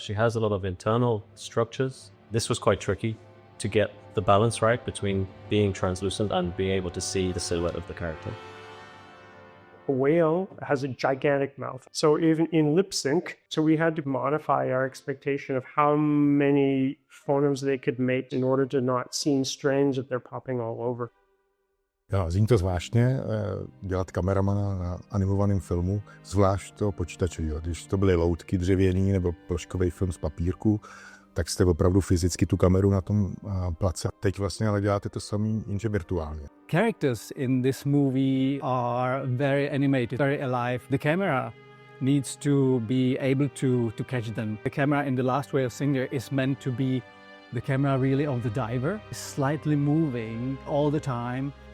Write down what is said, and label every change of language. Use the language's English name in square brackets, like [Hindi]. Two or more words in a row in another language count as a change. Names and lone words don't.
[English] She has a lot of internal structures. This was quite tricky to get the balance right between being translucent and being able to see the silhouette of the character. A whale has a gigantic mouth. So even in lip sync, so we had to modify our expectation of how many phonemes they could make in order to not seem strange that they're popping all over. [Czech] Já, zní to zvláštně, dělat kameramana na animovaném filmu, zvlášť to počítačového. Když to byly loutky dřevěný nebo ploškový film z papírku, tak jste opravdu fyzicky tu kameru na tom place. Teď vlastně ale děláte to samý, jenže virtuálně. [English] Characters in this movie are very animated, very alive. The camera needs to be able to catch them. The camera in The Last Whale Singer is meant to be the camera really of the diver, slightly moving all the time.